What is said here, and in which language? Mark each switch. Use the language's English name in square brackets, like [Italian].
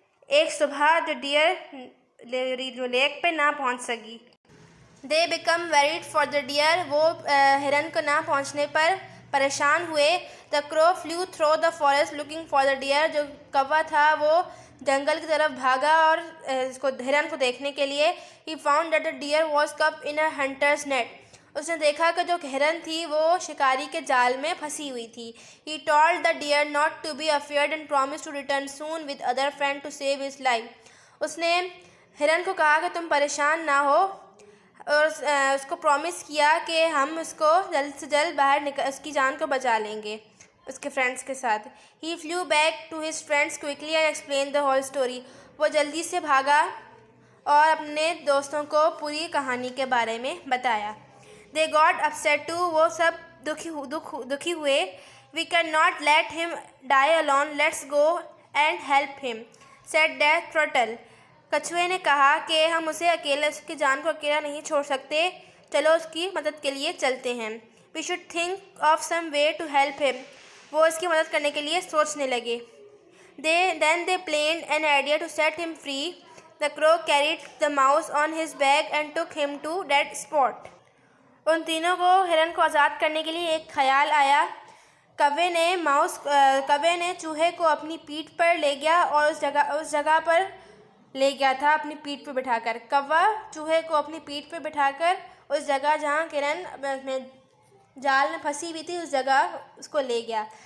[Hindi] एक सुबह जो डियर जो लेक पे ना पहुंच सकी। [English] They become worried for the deer. [Hindi] वो हिरन को ना पहुंचने पर परेशान हुए। [English] The crow flew through the forest looking for the deer. [Hindi] जो कौवा था वो जंगल की तरफ भागा और हिरन को देखने के लिए। [English] He found that the deer was caught in a hunter's net. [Hindi] उसने देखा कि जो हिरन थी वो शिकारी के जाल में फंसी हुई थी। [English] He told the deer not to be afraid and promised to return soon with other friend to save his life. [Hindi] उसने हिरन को कहा कि तुम परेशान ना हो और उसको प्रॉमिस किया कि हम उसको जल्द से जल्द उसकी जान को बचा लेंगे उसके फ्रेंड्स के साथ। [English] He flew back to his friends quickly and explained the whole story. [Hindi] वो जल्दी से भागा और अपने दोस्तों को पूरी कहानी के बारे में बताया। [English] They got upset too. [Hindi] वो सब दुखी हुए। [English] We cannot let him die alone. Let's go and help him, said the turtle. [Hindi] कछुए ने कहा कि हम उसकी जान को अकेला नहीं छोड़ सकते, चलो उसकी मदद के लिए चलते हैं। [English] We should think of some way to help him. [Hindi] वो इसकी मदद करने के लिए सोचने लगे। [English] Then they planned an idea to set him free. The crow carried the mouse on his back and took him to that spot. [Hindi] उन तीनों को हिरन को आज़ाद करने के लिए एक ख्याल आया। कौवे ने चूहे को अपनी पीठ पर ले गया और उस जगह पर ले गया था अपनी पीठ पर बिठाकर। कौवा चूहे को अपनी पीठ पर बिठाकर उस जगह जहाँ हिरन जाल में फंसी हुई थी उस जगह उसको ले गया।